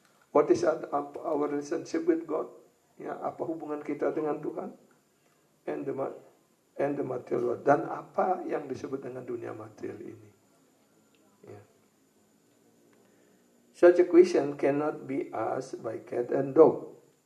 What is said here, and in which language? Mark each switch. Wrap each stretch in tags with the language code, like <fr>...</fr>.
<en>What is our relationship with God?</en> <id>Ya, apa hubungan kita dengan Tuhan?</id> <en>And the material world.</en> <id>Dan apa yang disebut dengan dunia material ini? Ya.</id> <en>Such a question cannot be asked by cat and dog.</en>